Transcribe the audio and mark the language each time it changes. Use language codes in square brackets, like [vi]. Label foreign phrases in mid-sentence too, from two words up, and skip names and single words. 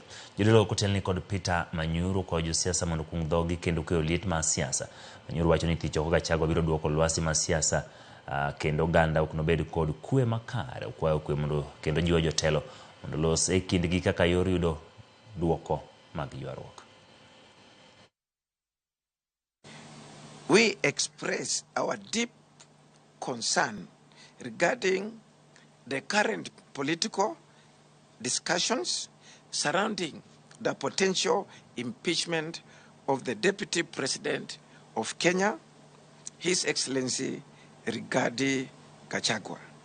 [luo] Jodolo kotelni kod Peter Manyuru kwa josiasa mondo kung dhogi kendo keyo liet mar siasa. Manyuru wacho ni Thicho Gachagua biro duoko lwasi mar siasa kendo oganda ok nobed kod kwe makare. Okwayo kwe mondo kendo jiwo jotelo mondo los e kindgi kaka yor yudo duoko mag ywaruok. [en] We express our deep concern regarding the current political discussions surrounding the potential impeachment of the Deputy President of Kenya, His Excellency Thicho Gachagua.